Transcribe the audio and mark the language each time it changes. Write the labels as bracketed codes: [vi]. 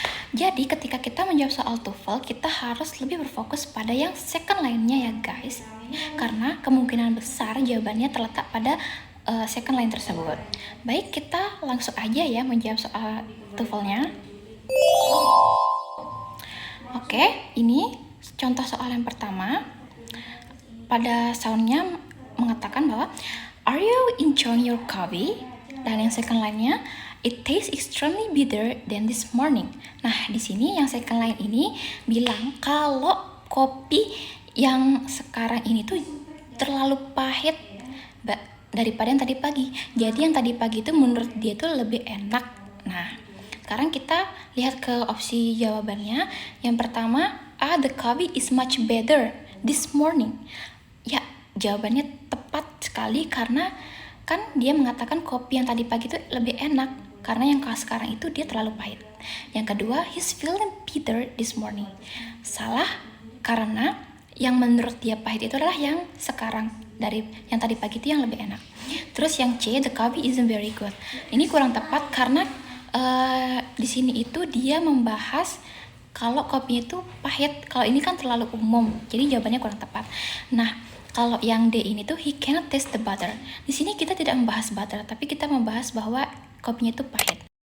[id] Jadi ketika kita menjawab soal TOEFL, kita harus lebih berfokus pada yang second line-nya ya guys. Karena kemungkinan besar jawabannya terletak pada second line tersebut. Baik, kita langsung aja ya menjawab soal TOEFL-nya. Oke, ini contoh soal yang pertama. Pada soundnya mengatakan bahwa [en] are you enjoying your coffee? [id] Dan yang second line-nya [en] it tastes extremely bitter than this morning. [id] Nah, di sini yang second line ini bilang kalau kopi yang sekarang ini tuh terlalu pahit daripada yang tadi pagi. Jadi yang tadi pagi itu menurut dia tuh lebih enak. Nah, sekarang kita lihat ke opsi jawabannya. Yang pertama, [en] the coffee is much better this morning. [id] Ya, jawabannya tepat sekali karena kan dia mengatakan kopi yang tadi pagi itu lebih enak karena yang sekarang itu dia terlalu pahit. Yang kedua, [en] he's feeling bitter this morning. [id] Salah karena yang menurut dia pahit itu adalah yang sekarang, dari yang tadi pagi itu yang lebih enak. Terus yang C, [en] the coffee isn't very good. [id] Ini kurang tepat karena di sini itu dia membahas kalau kopinya itu pahit. Kalau ini kan terlalu umum, jadi jawabannya kurang tepat. Nah, kalau yang D ini tuh [en] he cannot taste the butter. [id] Di sini kita tidak membahas butter, tapi kita membahas bahwa kopinya itu pahit.